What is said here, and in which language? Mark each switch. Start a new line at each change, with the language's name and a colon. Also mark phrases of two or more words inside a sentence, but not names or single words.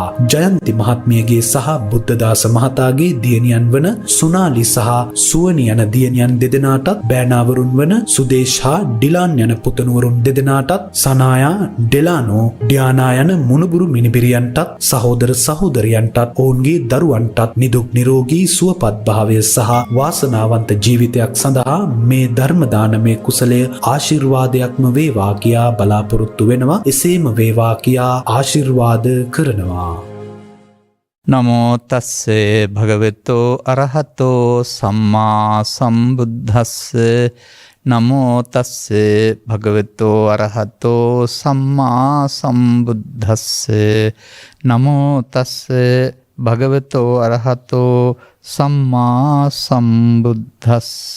Sinhala: ජයන්ති මහත්මියගේ සහ බුද්ධදාස මහතාගේ දියණියන් වන සුනාලි සහ සුවනි යන දියණියන් දෙදෙනාටත්, බෑනාවරුන් වන සුදේශ් හා ඩිලාන් යන පුතණුවරුන් දෙදෙනාටත්, සනායා, ඩෙලානෝ, ඩියානා යන මුණුබුරු මිනිබිරියන්ටත්, සහෝදර සහෝදරියන්ටත්, ඔවුන්ගේ දරුවන්ටත් නිදුක් නිරෝගී සුවපත් භාවය සහ වාසනාවන්ත ජීවිතයක් සඳහා මේ ධර්ම දානමය කුසලය ආශිර්වාදයක්ම වේවා කියා බලාපොරොත්තු වෙනවා. එසේම වේවා කියා ආශිර්වාද කරනවා.
Pali: නමෝ තස්සේ භගවතෝ අරහතෝ සම්මා සම්බුද්දස්ස. නමෝ තස්සේ භගවතෝ අරහතෝ සම්මා සම්බුද්දස්ස. නමෝ තස්සේ භගවතෝ අරහතෝ සම්මා සම්බුද්දස්ස.